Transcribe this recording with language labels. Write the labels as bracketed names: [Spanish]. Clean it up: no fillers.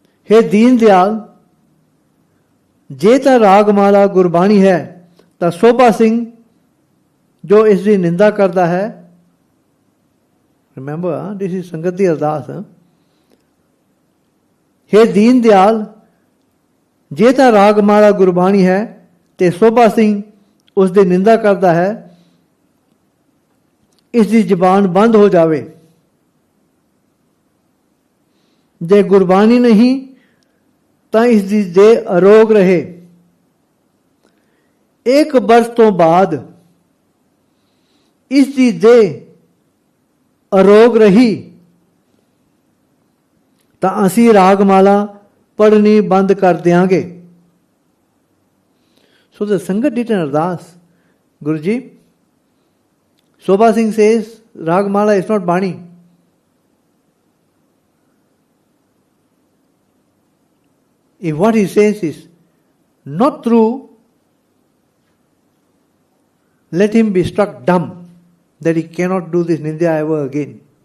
[Hindi] हे दीन दयाल, [Punjabi] ਜੇ ਤਾਂ ਰਾਗਮਾਲਾ ਗੁਰਬਾਣੀ ਹੈ ਤਾਂ ਸੋਭਾ ਸਿੰਘ ਜੋ ਇਸ ਦੀ ਨਿੰਦਾ ਕਰਦਾ ਹੈ. [English] Remember, this is [Punjabi] ਸੰਗਤ ਦੀ ਅਰਦਾਸ. [Hindi] हे दीन दयाल, [Punjabi] ਜੇ ਤਾਂ ਰਾਗਮਾਲਾ ਗੁਰਬਾਣੀ ਹੈ ਤੇ ਸੋਭਾ ਸਿੰਘ ਉਸ ਦੀ ਨਿੰਦਾ ਕਰਦਾ ਹੈ, ਇਸ ਦੀ ਜ਼ਬਾਨ ਬੰਦ ਹੋ ਜਾਵੇ. ਜੇ ਗੁਰਬਾਣੀ ਨਹੀਂ ਤਾਂ ਇਸ ਦੀ ਦੇਹ ਅਰੋਗ ਰਹੇ. ਇੱਕ ਬਰਸ ਤੋਂ ਬਾਅਦ ਇਸ ਦੀ ਦੇਹ ਅਰੋਗ ਰਹੀ ਤਾਂ ਅਸੀਂ ਰਾਗਮਾਲਾ ਪੜ੍ਹਨੀ ਬੰਦ ਕਰ ਦਿਆਂਗੇ. [English] So the Sangat did an ardas. Guruji, Sobha Singh says Ragmala is not Bani. If what he says is not true, let him be struck dumb that he cannot do this Nindya ever again.